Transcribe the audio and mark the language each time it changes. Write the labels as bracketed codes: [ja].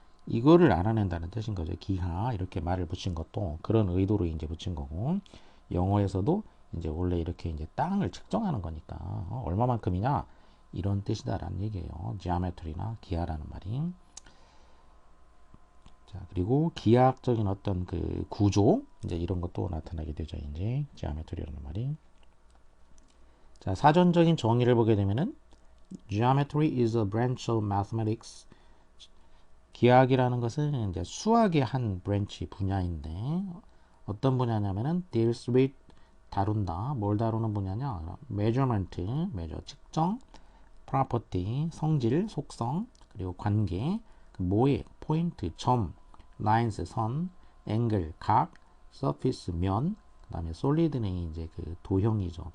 [ko] 이거를 알아낸다는 뜻인 거죠. 기하 이렇게 말을 붙인 것도 그런 의도로 이제 붙인 거고 영어에서도 이제 원래 이렇게 이제 땅을 측정하는 거니까 얼마만큼이냐 이런 뜻이다라는 얘기예요. geometry나 기하라는 말이. 자 그리고 기하학적인 어떤 그 구조 이제 이런 것도 나타나게 되죠. 이제 geometry라는 말이. 자 사전적인 정의를 보게 되면은 [en] geometry is a branch of mathematics. [ko] 기하학이라는 것은 이제 수학의 한 브랜치 분야인데 어떤 분야냐면은 [en] deals with [ko] 다룬다. 뭘 다루는 분야냐? measurement, measure 측정, property 성질, 속성, 그리고 관계, 그 모의, 포인트, 점, lines 선, angle 각, surface 면, 그다음에 solid는 이제 그 도형이죠.